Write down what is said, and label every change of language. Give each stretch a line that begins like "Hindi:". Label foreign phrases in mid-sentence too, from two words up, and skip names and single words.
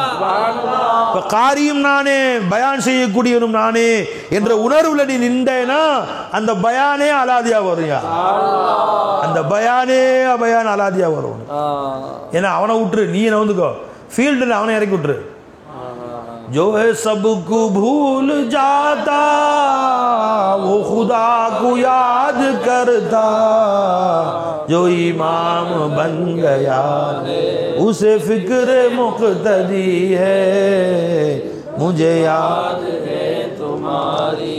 Tamil: இப்போ காரியும் நானே, பயான் செய்யக்கூடியவனும் நானே என்ற உணர்வுல நீ நின்றேனா அந்த பயானே அலாதியா வரும். அந்த பயானே பயான் அலாதியா வரும். ஏன்னா அவனை விட்டுரு, நீ என்ன வந்துக்கோ ஃபீல்டில் அவனை இறக்கி விட்டுரு.
Urdu: جو ہے سب کو بھول جاتا وہ خدا کو یاد کرتا، جو امام بن گیا اسے فکر مقتدی ہے، مجھے یاد ہے تمہاری